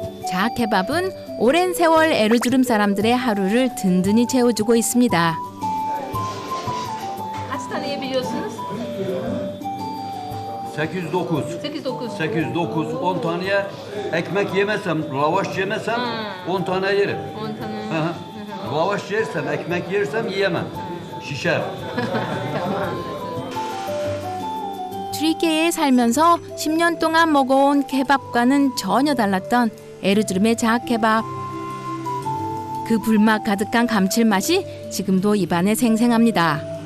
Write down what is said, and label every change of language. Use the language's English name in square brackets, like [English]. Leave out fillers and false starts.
[Korean] 자케밥은 오랜 세월 에르주름 사람들의 하루를 든든히 채워주고 있습니다. [Turkish] Kaç tane yiyebiliyorsunuz? 809. 8-9. 809 10 tane yer. Ekmek yemesem, lavaş yemesem 10 tane yerim. 10 tane. Hı hı. Lavaş yersem, ekmek yersem yiyemem. Şişer. [Korean] 트리케에 살면서 10년 동안 먹어온 케밥과는 전혀 달랐던 에르주름의 자케밥. 그 불맛 가득한 감칠맛이 지금도 입안에 생생합니다.